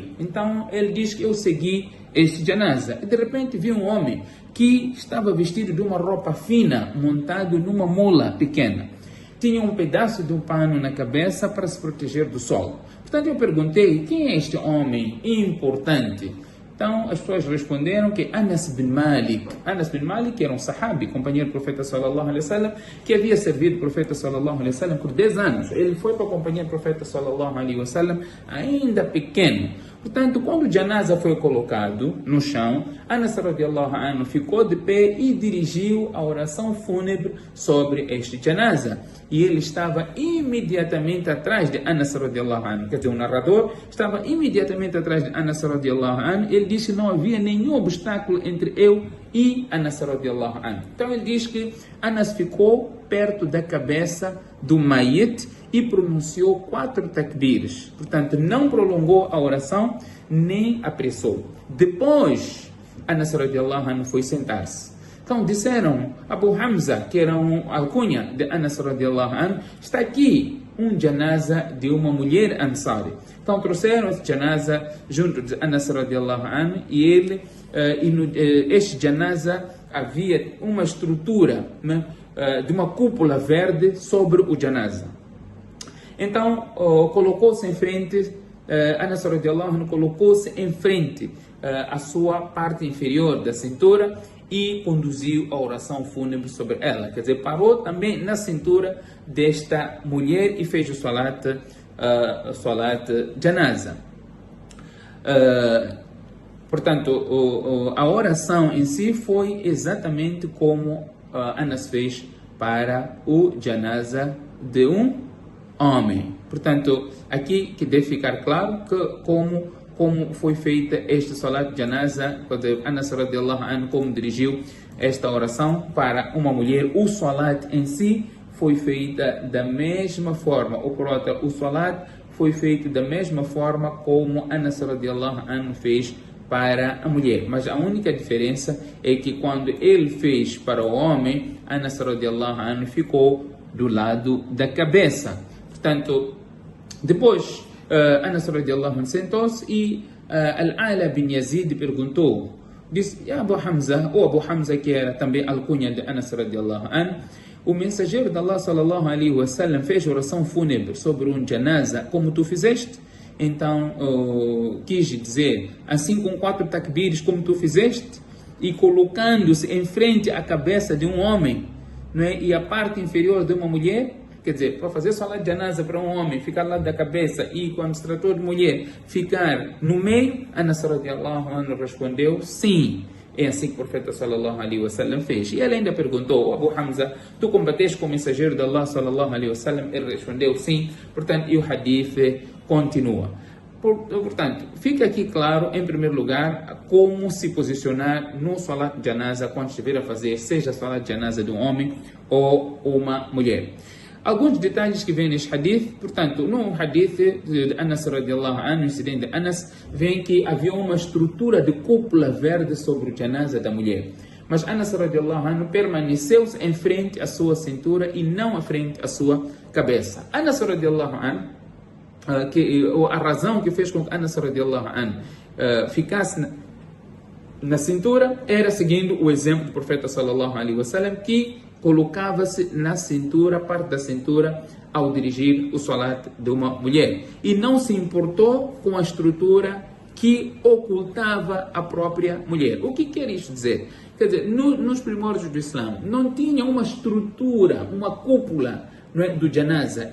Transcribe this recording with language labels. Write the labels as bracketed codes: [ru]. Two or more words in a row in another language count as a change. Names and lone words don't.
[pt] Então ele diz que eu segui este janaza e de repente vi um homem que estava vestido de uma roupa fina, montado numa mula pequena. Tinha um pedaço de um pano na cabeça para se proteger do sol. Portanto eu perguntei, quem é este homem importante? Então as pessoas responderam que Anas bin Malik. Anas bin Malik era um sahabi, companheiro do profeta [ar] صلى الله عليه وسلم, [pt] que havia servido o profeta [ar] صلى الله عليه وسلم [pt] por 10 anos. Ele foi para acompanhar o profeta [ar] صلى الله عليه وسلم [pt] ainda pequeno. Portanto, quando o janaza foi colocado no chão, Anas [ar] رضي الله عنه [pt] ficou de pé e dirigiu a oração fúnebre sobre este janaza. E ele estava imediatamente atrás de Anas [ar] رضي الله عنه. [pt] Quer dizer, o narrador estava imediatamente atrás de Anas [ar] رضي الله عنه. [pt] Ele disse que não havia nenhum obstáculo entre eu e Anas [ar] رضي الله عنه. [pt] Então ele diz que Anas ficou perto da cabeça do mayyit e pronunciou 4 takbirs. Portanto, não prolongou a oração, nem apressou. Depois, Anas [ar] رضي الله عنه [pt] foi sentar-se. Então disseram, Abu Hamza, que era um alcunha de Anas [ar] رضي الله عنه, [pt] está aqui um janaza de uma mulher ansari. Então trouxeram esse janaza junto de Anas [ar] رضي الله عنه [pt] e este janaza havia uma estrutura, né, de uma cúpula verde sobre o janaza. Então colocou-se em frente, Anas [ar] رضي الله عنه [pt] colocou-se em frente a sua parte inferior da cintura e conduziu a oração fúnebre sobre ela. Quer dizer, parou também na cintura desta mulher e fez o [ar] صلاة الجنازة. [pt] Portanto, a oração em si foi exatamente como Anas fez para o janaza de um homem. Portanto, aqui que deve ficar claro que como foi feita este [ar] صلاة الجنازة, [pt] quando Anas [ar] رضي الله عنه [pt] como dirigiu esta oração para uma mulher. O salat em si foi feita da mesma forma, o salat foi feito da mesma forma como Anas [ar] رضي الله عنه [pt] fez para a mulher, mas a única diferença é que quando ele fez para o homem, Anas [ar] رضي الله عنه [pt] ficou do lado da cabeça. Portanto, depois Anas [ar] رضي الله عنه [pt] sentou-se e Al-Ala bin Yazid perguntou, disse, Abu Hamza, ou Abu Hamza, que era também alcunha de Anas [ar] رضي الله عنه, [pt] o mensageiro de Allah [ar] صلى الله عليه وسلم [pt] fez oração fúnebre sobre um janaza como tu fizeste. Então, quis dizer, assim com 4 takbires como tu fizeste, e colocando-se em frente à cabeça de um homem, não é? E a parte inferior de uma mulher, quer dizer, para fazer [ar] صلاة الجنازة [pt] para um homem, ficar lá da cabeça, e quando se tratou de mulher, ficar no meio, Anas [ar] رضي الله عنه [pt] respondeu, sim. É assim que o profeta [ar] صلى الله عليه وسلم [pt] fez. E ele ainda perguntou, Abu Hamza, tu combateste com o mensageiro de Allah [ar] صلى الله عليه وسلم? [pt] Ele respondeu sim. Portanto, e o hadith continua. Portanto, fica aqui claro, em primeiro lugar, como se posicionar no [ar] صلاة الجنازة [pt] quando estiver a fazer, seja [ar] صلاة الجنازة [pt] de um homem ou uma mulher. Alguns detalhes que vêm neste hadith, portanto, no hadith de Anas [ar] رضي الله عنه, [pt] incidente de Anas, vem que havia uma estrutura de cúpula verde sobre o janaza da mulher. Mas Anas [ar] رضي الله عنه [pt] permaneceu em frente à sua cintura e não à frente à sua cabeça. [ar] Anas رضي الله عنه, [pt] a razão que fez com que Anas [ar] رضي الله عنه [pt] ficasse na cintura era seguindo o exemplo do profeta [ar] صلى الله عليه وسلم, [pt] que colocava-se na cintura, parte da cintura, ao dirigir o salat de uma mulher. E não se importou com a estrutura que ocultava a própria mulher. O que quer isto dizer? Quer dizer, nos primórdios do Islã, não tinha uma estrutura, uma cúpula, não é, do janaza.